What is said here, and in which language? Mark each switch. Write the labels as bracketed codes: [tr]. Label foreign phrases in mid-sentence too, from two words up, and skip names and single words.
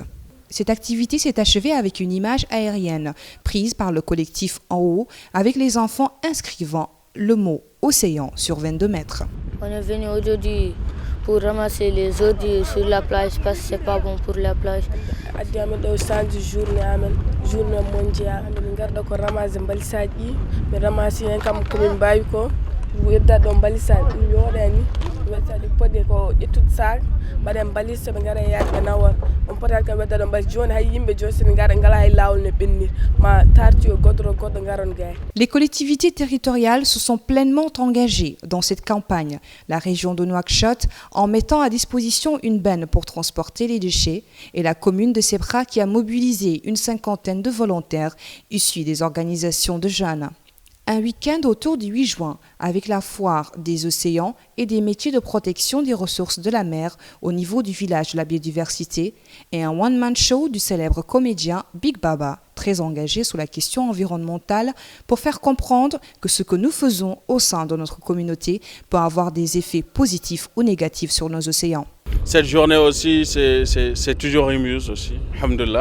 [fr] Cette activité s'est achevée avec une image aérienne prise par le collectif En Haut avec les enfants inscrivant le mot océan sur 22 mètres. On est venu aujourd'hui pour ramasser les ordures sur la plage parce que c'est pas bon pour la plage. Journée mondiale [ff] min garda ko ramasser balisaji ɗi mi ramasi hen kam komin mbawi ko wedda ɗo balisaji ɗum yoɗani wettadi podi ko ƴettude sac mbaɗen balisa ɓe gara yaade ɓe nawat on potata kam wedda ɗo balis joni hay yimɓe joni sene gara ngala hay lawol ne ɓennir ma tarti o goɗɗo goɗɗo garon gay. [fr] Les collectivités territoriales se sont pleinement engagées dans cette campagne. La région de Nouakchott en mettant à disposition une benne pour transporter les déchets et la commune de Sebra qui a mobilisé une cinquantaine de volontaires issus des organisations de jeunes. Un week-end autour du 8 juin avec la foire des océans et des métiers de protection des ressources de la mer au niveau du village de la biodiversité et un one-man show du célèbre comédien Big Baba, très engagé sur la question environnementale pour faire comprendre que ce que nous faisons au sein de notre communauté peut avoir des effets positifs ou négatifs sur nos océans. Cette journée aussi, c'est toujours émuse aussi, alhamdoulilah.